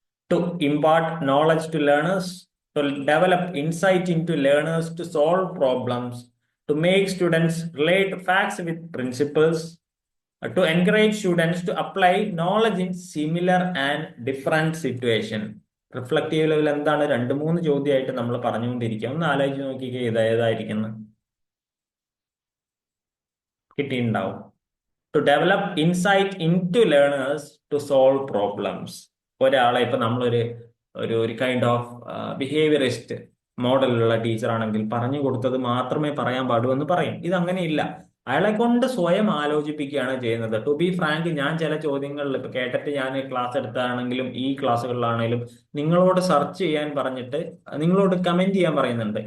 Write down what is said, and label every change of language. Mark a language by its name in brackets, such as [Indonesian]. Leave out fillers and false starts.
[English] To impart knowledge to learners, to develop insight into learners, to solve problems, to make students relate facts with principles, to encourage students to apply knowledge in similar and different situation. [Malayalam] Reflective level എന്താണ്? 2-3 ചോദ്യമായിട്ട് നമ്മൾ പറഞ്ഞുകൊണ്ടിരിക്കുക. ഒന്ന് ആലോചിച്ച് നോക്കിക്കേ, ഏതായിരിക്കുന്നു കിട്ടിയിട്ടുണ്ടാവും. [English] To develop insight into learners, to solve problems. [Malayalam] ഒരാളെ ഇപ്പൊ നമ്മളൊരു ഒരു കൈൻഡ് ഓഫ് ബിഹേവിയറിസ്റ്റ് മോഡലിലുള്ള ടീച്ചർ ആണെങ്കിൽ പറഞ്ഞു കൊടുത്തത് മാത്രമേ പറയാൻ പാടൂ എന്ന് പറയും. ഇത് അങ്ങനെയില്ല, അയാളെ കൊണ്ട് സ്വയം ആലോചിപ്പിക്കുകയാണ് ചെയ്യുന്നത്. [English] to be frank, [Malayalam] ഞാൻ ചില ചോദ്യങ്ങളിൽ ഇപ്പൊ കേട്ടിട്ട് ഞാൻ ക്ലാസ് എടുത്താണെങ്കിലും ഈ ക്ലാസ്സുകളിലാണെങ്കിലും നിങ്ങളോട് സെർച്ച് ചെയ്യാൻ പറഞ്ഞിട്ട് നിങ്ങളോട് കമന്റ് ചെയ്യാൻ പറയുന്നുണ്ട്.